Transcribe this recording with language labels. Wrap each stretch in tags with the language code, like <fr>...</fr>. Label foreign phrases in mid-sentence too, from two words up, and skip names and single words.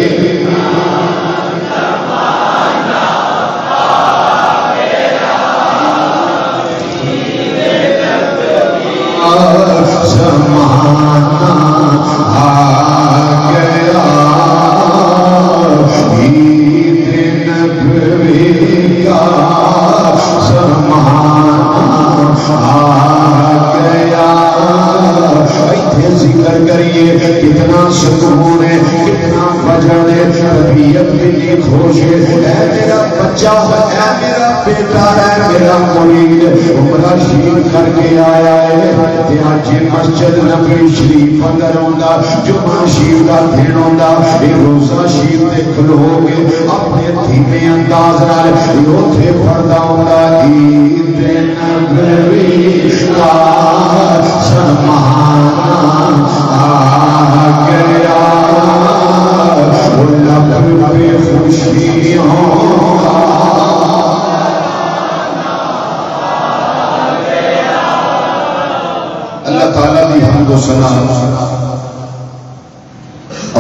<ur>زمانہ آ گیا عید نبوی کا زمانہ آ گیا</ur> <pa>ایتھے ذکر کریے</pa> <ur>کتنا سکون ہے کتنا</ur> <pa>فجر ہے طبیعت کتنی خوش ہے اے میرا بچہ اے میرا بیٹا اے میرا مرید عمرہ شریف کر کے آیا ہے تے اج مسجد نبوی شریف اندر ہوندا جمعہ شریف دا دن ہوندا اے روزہ شریف تے کھلو گے اپنے دھیمے انداز نال اوتھے پڑھدا ہوندا</pa> <ur>عید نبوی کا زمانہ آ گیا لب پہ خوشیوں</ur> <pa>اللہ تعالیٰ دی حمد و ثنا</pa> <ur>اور</ur>